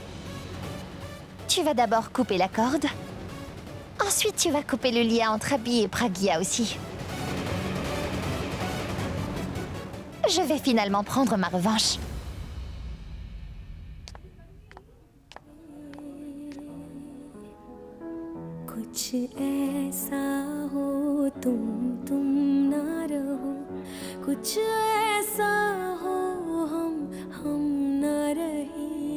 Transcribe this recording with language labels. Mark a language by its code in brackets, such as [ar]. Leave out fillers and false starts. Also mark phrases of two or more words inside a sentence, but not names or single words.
[fr] Tu vas d'abord couper la corde. Ensuite, tu vas couper le lien entre Abby et Pragia aussi. Je vais finalement prendre ma revanche. [hi] कुछ ऐसा हो तुम ना रहो कुछ ऐसा हो हम ना रहे